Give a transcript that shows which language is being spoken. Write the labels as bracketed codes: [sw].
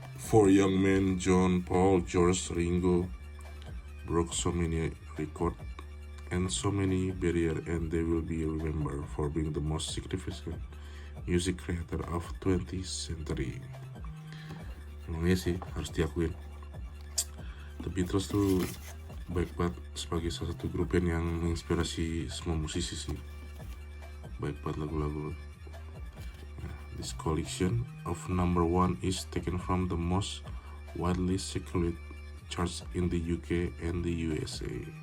[en] Four young men, John, Paul, George, Ringo, broke so many records and so many barriers, and they will be remembered for being the most significant music creator of 20th century. [id] Emangnya sih harus diakuin, The Beatles tuh baik banget sebagai salah satu grup band yang menginspirasi semua musisi sih. Baik banget lagu-lagu. [en] Nah, this collection of number 1 is taken from the most widely circulated charts in the UK and the USA.